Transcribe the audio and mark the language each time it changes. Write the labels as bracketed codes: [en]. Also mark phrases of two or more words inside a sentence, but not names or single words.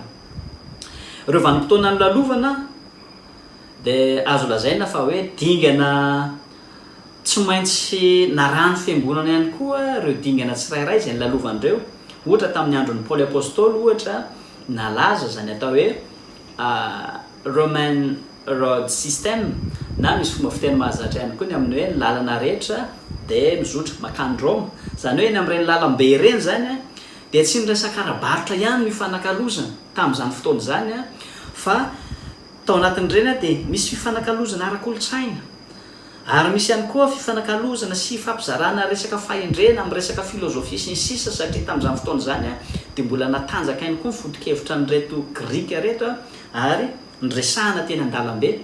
[mg] Ireo vanim-potoana ny lalovana dia azo lazaina fa hoe dingana tsy maintsy narano fiangonana ihany koa ireo dingana tsirairay izay nilalovan'ireo. Ohatra tamin'ny andron'ny Paoly Apôstôly ohatra nalaza zany atao hoe [en] Roman road system, [mg] na misy fomba fiteny mahazatra ihany koa ny amin'ny hoe lalana rehetra dia mizotra makany Roma. Zany hoe ny amin'ireny lalam-be ireny zany dia tsy niresaka arabaritra ihany ny fanakalozana tamin'izany fotoana zany fa tao anatin'ireny dia misy fifanakalozana ara-kolontsaina ary misy ihany koa fifanakalozana sy fampizarana resaka fahendrena amin'ny resaka filozofia sy ny sisa satria tamin'izany fotoana zany dia mbola natanjaka ihany koa ny foto-kevitra nyreto grika reto ary nyresahana teny an-dalambe.